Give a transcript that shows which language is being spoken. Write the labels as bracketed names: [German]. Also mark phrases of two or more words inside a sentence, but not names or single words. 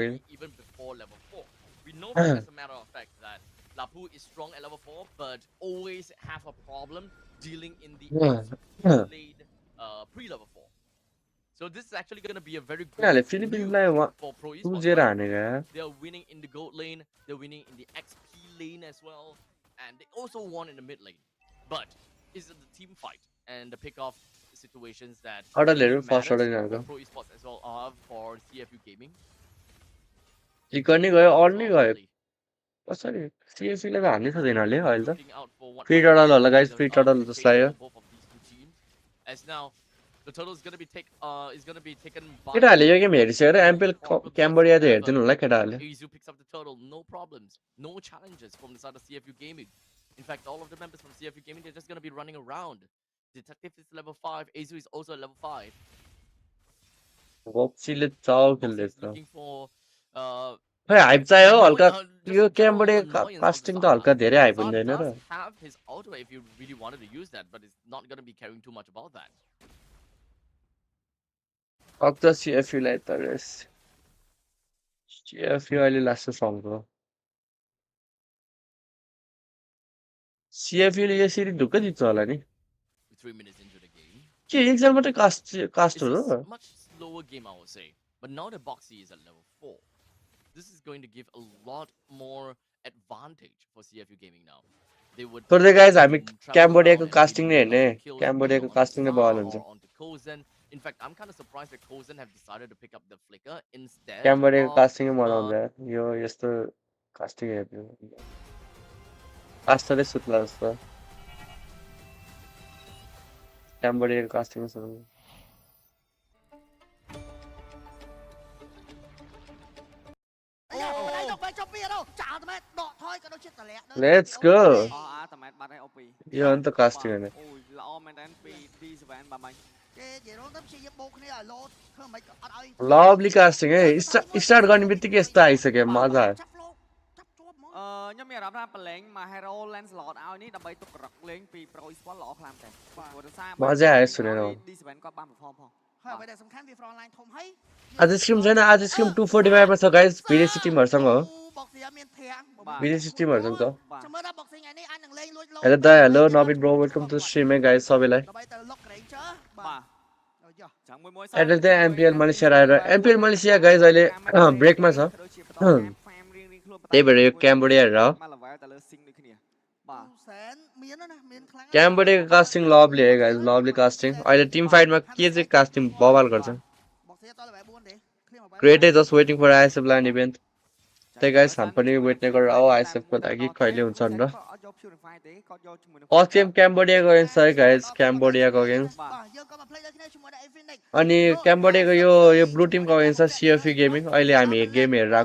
[English] XP even before level 4. We know that as a matter of fact that Lapu is strong at level 4, but always have a problem dealing in the XP lane pre-level 4. So this is actually going to be a very good [Nepali] यिनीहरूले [English] move [Nepali] फिलिपिन्सलाई [English] for Pro Esports 2-0 right now. [Nepali] हानेको यार [English] They are winning in the gold lane, they're winning in the XP lane as well, and they also won in the mid lane. But is it the team fight and the pick-off situations that really [Nepali] अडलहरू फर्स्ट [English] matters [Nepali] अडल [English] for [Nepali] यिनीहरूको [English] Pro Esports as well for CFU Gaming? [Nepali] चिकन नै गयो अल [English] So [Nepali] नै गयो [English] ultimately, [Nepali] कसरी CFU ले त हान्नै छ यिनीहरूले अहिले त [English] looking out for what [Nepali] फ्री [English] might [Nepali] टडल [English] be [Nepali] होला गाइस [English] the free turtle [Nepali] जस्तो [English] rotation [Nepali] लाग्यो [English] for both of these two teams. As now, the total is going to be taken by [Nepali] केटाहरूले यो गेम हेरिसक्यो र एमपिएल [English] problems [Nepali] क्याम्बोडिया त [English] whatsoever. [Nepali] हेरिदिनु होला केटाहरूले [English] Azu picks up the turtle, no problems, no challenges from the side of CFU Gaming. In fact, all of the members from CFU Gaming, they're just going to be running around. Detective is level 5, Azu is also at level 5. [Nepali] गप्सीले चाउ [English] Boxy is [Nepali] खेल्दैछ [English] looking for [Nepali] खै हाइप चाहियो हो हल्का [English] just [Nepali] यो [English] general [Nepali] क्याम्बोडिया [English] annoyance on the [Nepali] कास्टिङ त हल्का [English] sideline. [Nepali] धेरै हाइप [English] Zard [Nepali] हुँदैन र [English] does have his auto if you really wanted to use that, but it's not going to be caring too much about that. [Nepali] अब त CFU लाई त रेस CFU अहिले लास्ट सङ्घको CFU ले यसरी ढुक्क जित्छ होला नि [English] 3 minutes into the game. [Nepali] के एकजना मात्रै कास्ट हो [English] It's [Nepali] र [English] a much slower game, I would say. But now that Boxy is at level 4, this is going to give a lot more advantage for CFU Gaming now. They would [Nepali] तर दे गाइस हामी [English] travel [Nepali] क्याम्बोडियाको [English] around and [Nepali] कास्टिङ नै [English] really [Nepali] हेर्ने [English] look out for kills, [Nepali] क्याम्बोडियाको [English] either on [Nepali] कास्टिङ नै बवाल [English] Zard [Nepali] हुन्छ [English] or onto Kozen. In fact, I'm kind of surprised that Kozen have decided to pick up the flicker instead [Nepali] क्याम्बोडियाको [English] of [Nepali] कास्टिङ मजा आउँछ यार यो यस्तो कास्टिङ हेर्नु कास्टरै सुत्ला जस्तो क्याम्बोडियाको कास्टिङ सुत्ला [English] Let's go [Khmer] អស់អាតាម៉ែតបាត់ហើយអូពី [Nepali] यो अन्त कास्टिङ हेर्ने [Khmer] អូយល្អមែនតើពី D7 បាទមិញគេនិយាយរងទៅព្យាយាមបោកគ្នាឲ្យលោតធ្វើមិនអត់ឲ្យ [English] lovely casting [Nepali] है स्टार्ट गर्ने बित्तिकै यस्तो आइसक्यो मजा [Khmer] ខ្ញុំមានអារម្មណ៍ថាប្រឡែងមក Hero Lancelot ឲ្យនេះដើម្បីទុកក្រឹកលេងពី Pro Esports ល្អខ្លាំងតែព្រោះដោយសារ [Nepali] मजा आयो सुनेर [Khmer] D7 គាត់បាន perform ផងហើយអ្វីដែលសំខាន់វា [English] front line [Khmer] ធំហើយ [Nepali] आज स्ट्रिम छैन आज स्ट्रिम 245 मा छ गाइस विदेशी टिमहरुसँग हो [Khmer] បុកស៊ីមានធាង [Nepali] विदेशी टिमहरुसँग छ [Khmer] ចាំមើលដល់បុកស៊ីថ្ងៃនេះអាចនឹងលេងលួចលោ [Nepali] हेलो नवीन ब्रो [English] welcome to stream [Nepali] है गाइस सबैलाई [Khmer] ដើម្បីទៅ [English] lock Ranger [Khmer] បាទចាំមួយ [Nepali] एडल चाहिँ एमपीएल मलेसिया आएर एमपीएल मलेसिया गाइस अहिले ब्रेकमा छ त्यही भएर यो क्याम्बोडिया हेरेर हो [Khmer] មក level ទៅលើ sync ដូចគ្នាបាទសែនមានណាមានខ្លាំង [Nepali] क्याम्बोडियाको कास्टिङ लभली है गाइस [English] lovely casting [Nepali] अहिले टिम फाइटमा के चाहिँ कास्टिङ बवाल गर्छ [Khmer] បុកស៊ីតលេvel 4ទេ clear មក [Nepali] ग्रेट है [English] just waiting for ISF line event [Nepali] त्यही गाइस हामी पनि वेट नै गरेर आऊ आइएसएफ को लागि कहिले हुन्छ भनेर [Khmer] គាត់យក purify ទេគាត់យកជាមួយនឹង [English] first game [Nepali] क्याम्बोडियाको अगेन्स्ट है गाइस क्याम्बोडियाको अगेन्स्ट [Khmer] បាទយើងក៏មក play ដូចគ្នាជាមួយនឹង Infinix [Nepali] अनि क्याम्बोडियाको यो ब्लू टिमको अगेन्स्ट छ CFU गेमिङ अहिले हामी गेम हेरेर आएको